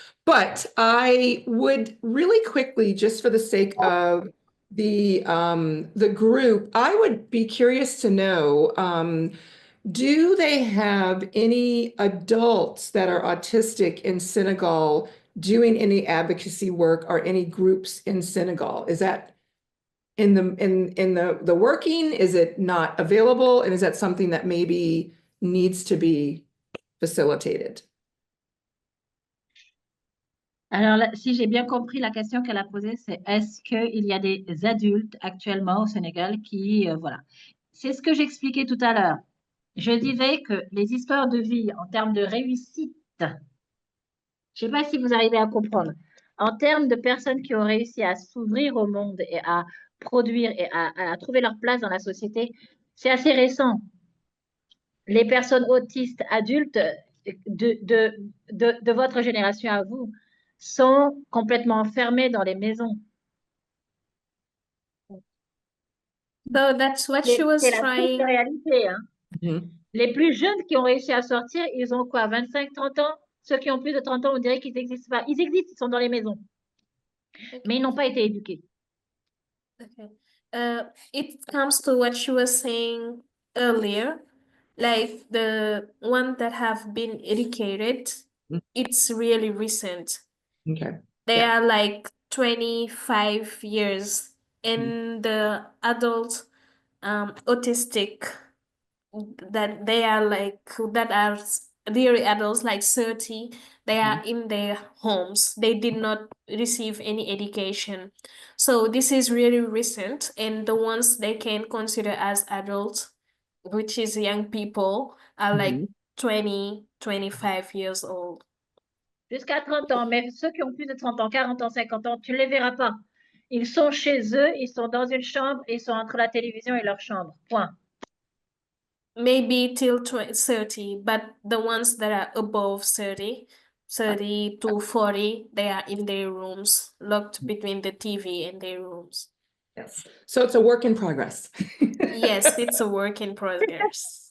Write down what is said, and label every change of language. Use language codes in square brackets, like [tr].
[en] But I would really quickly, just for the sake of the group, I would be curious to know, do they have any adults that are autistic in Senegal doing any advocacy work or any groups in Senegal? Is that in the working? Is it not available? And is that something that maybe needs to be facilitated? [fr] Alors, si j'ai bien compris, la question qu'elle a posée, c'est est-ce qu'il y a des adultes actuellement au Sénégal qui, voilà. C'est ce que j'expliquais tout à l'heure. Je disais que les histoires de vie en termes de réussite, je ne sais pas si vous arrivez à comprendre, en termes de personnes qui ont réussi à s'ouvrir au monde et à produire et à trouver leur place dans la société, c'est assez récent. Les personnes autistes adultes de votre génération à vous sont complètement enfermées dans les maisons. [en] So that's what she was [fr] C'est la [en] trying. [fr] triste réalité, hein. Mhm. Les plus jeunes qui ont réussi à sortir, ils ont quoi, 25, 30 ans? Ceux qui ont plus de 30 ans, on dirait qu'ils n'existent pas. Ils existent, ils sont dans les maisons. Mais ils n'ont pas été éduqués. [en] Okay. It comes to what she was saying earlier, like the one that have been educated, it's really recent. Okay. They Yeah. are like 25 years, and the adult autistic that they are like that are really adults like 30, they are in their homes. They did not receive any education. So this is really recent, and the ones they can consider as adults, which is young people, are like 20, 25 years old. [fr] Jusqu'à 30 ans, mais ceux qui ont plus de 30 ans, 40 ans, 50 ans, tu ne les verras pas. Ils sont chez eux, ils sont dans une chambre, ils sont entre la télévision et leur chambre. Point. [en] Maybe till 30, but the ones that are above 30 to 40, they are in their rooms, locked between the TV and their rooms. Yes. So it's a work in progress. Yes, it's a work in progress.